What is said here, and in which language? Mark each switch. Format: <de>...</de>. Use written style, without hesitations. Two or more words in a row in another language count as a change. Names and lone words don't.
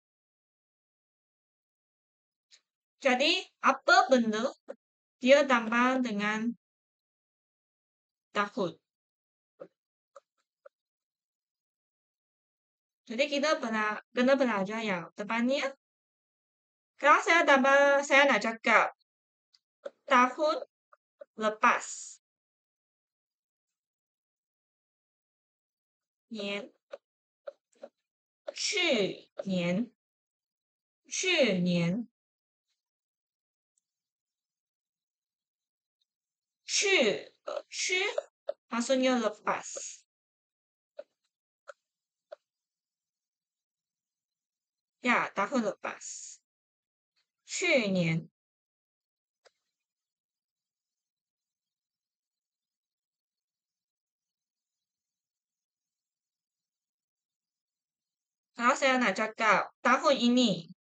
<ms>Jadi, apa benda dia tambah dengan tahun. Jadi, kita kena belajar yang depan ni. Kalau saya nak cakap tahun lepas. Nian.</ms> <zh>去年。去年。</zh> <ms>去 maksudnya lepas. Ya, tahun lepas. 去年。Kalau saya nak cakap tahun ini.</ms>